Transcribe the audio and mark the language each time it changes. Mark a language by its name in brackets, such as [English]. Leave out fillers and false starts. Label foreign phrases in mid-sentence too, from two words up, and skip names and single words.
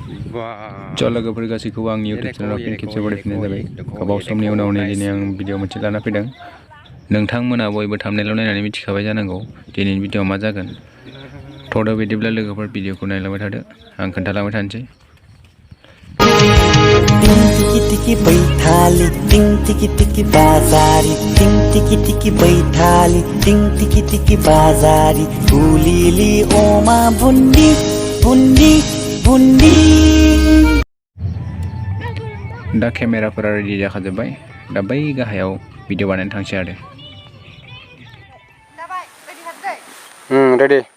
[Bodo] ज' लोगोफोर गासैखौबो आंनि इउटिउब चेनेलाव फिन खेबसे बरायफिननाय जाबाय। गोबाव समनि उनाव दिनै आं भिडिअ मोनसे लाना फैदों। नोंथांमोना बयबो थाम्बनेइलाव नायनानै मिथिखाबाय जानांगौ दिनैनि भिडिअ मा जागोन। थ'दा बिदिब्ला लोगोफोर भिडिअखौ नायलांबाय थादो, आं खोन्थालांबाय थानोसै। टिकी टिकी बैठाली टिंग टिकी टिकी बाजारी टिंग टिकी टिकी बैठाली टिंग टिकी टिकी बाजारी भुलिली ओमा बुन्दी बुन्दी बुन्दी। दा केमेराफोरा रेडि जाखाजोब्बाय, दा बै गाहायाव भिडिअ बानायनो थांसै आरो। रेडि।